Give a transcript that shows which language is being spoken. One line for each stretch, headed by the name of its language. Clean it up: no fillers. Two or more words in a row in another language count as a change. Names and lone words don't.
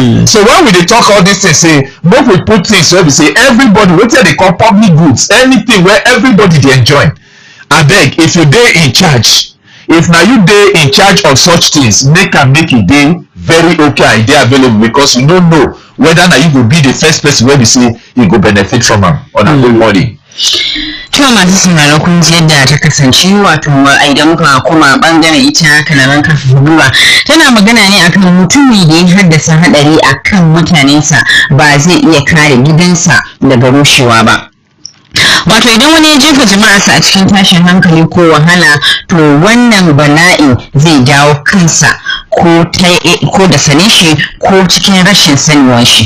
Nigerian Pidgin: So when we dey talk all these things, say make we put things where we say everybody, wetin they call public goods, anything where everybody dey enjoy. Abeg, if you dey in charge, if na you dey in charge of such things, make e dey very okay and dey available, because you no know whether na you go be the first person where we say you go benefit from am on a good morning.
Hausa: Cewa masu sauraro kun ji yadda ta kasance, wato idan muka koma bangaren ita kalaman karfafa gwiwa tana magana ne akan mutumi da ya haddasa hadari akan mutanensa ba zai iya kare gidansa daga rushewa ba. Wato idan wani ya jefa jama'arsa a cikin tashin hankali ko wahala, to wannan bala'i zai dawo kansa ko da sanin shi ko cikin rashin sanuwan shi.